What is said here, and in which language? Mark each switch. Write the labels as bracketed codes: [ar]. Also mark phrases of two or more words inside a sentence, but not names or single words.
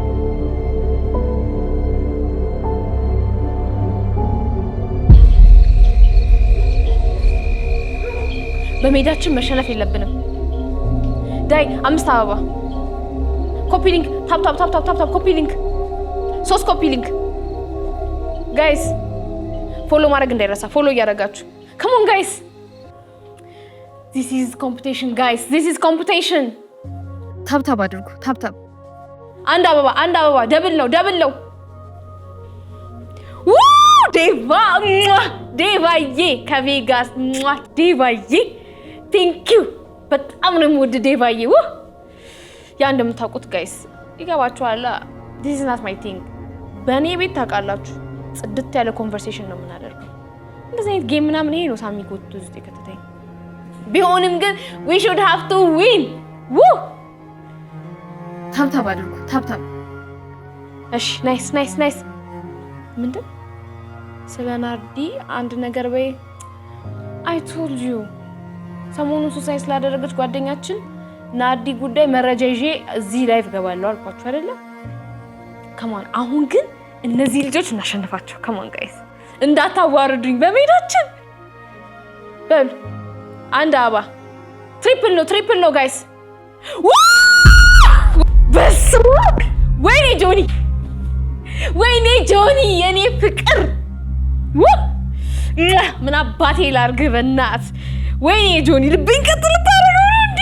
[am] በሜዳችን መሸነፍ የለብንም። ዳይ 5 አበባ [en] copy link tap copy link 3 copy link guys follow [am] ማድረግ እንዳይረሳ። ፎሎ እያደረጋችሁ [en] come on guys, this is competition guys, this is competition። [am] ታፕ አድርጉ። ታፕ አንድ አበባ ደብል ነው ዴቫዬ ከቬጋስ ዴቫዬ [en] thank you [am] በጣም ነው የምወድ ዴቫዬ። ያ እንደምታውቁት ጋይስ ይገባችኋል። [en] this is not my thing። [am] በእኔ ቤት ታውቃላችሁ ጽድት ያለ ኮንቨርሴሽን ነው የምናደርገው። እንደዚህ አይነት ጌም ምናምን ይሄ ነው ሳሚ ጎቱ ውስጥ የከተተኝ። ቢሆንም ግን [en] we should have to win። [am] ታፕ አድርጉ። ታፕ እሺ ናይስ ምንድን ስለ ናርዲ አንድ ነገር በይ። [en] I told you [am] ሰሞኑን ሱሳይ ስላደረገች ጓደኛችን ናርዲ ጉዳይ መረጃ ይዤ እዚህ ላይቭ ገባለሁ አልኳችሁ አይደለ? ከማን አሁን ግን እነዚህ ልጆች እናሸንፋቸው። ከማን ጋይስ እንዳታዋርዱኝ በሜዳችን። በል አንድ አበባ ትሪፕል ነው ጋይስ። በስመ አብ ወይኔ ጆኒ የኔ ፍቅር ምን አባቴ ላርግ በእናት። ወይኔ ጆኒ ልብኝ ቀጥ ልታረገው ነው እንዴ?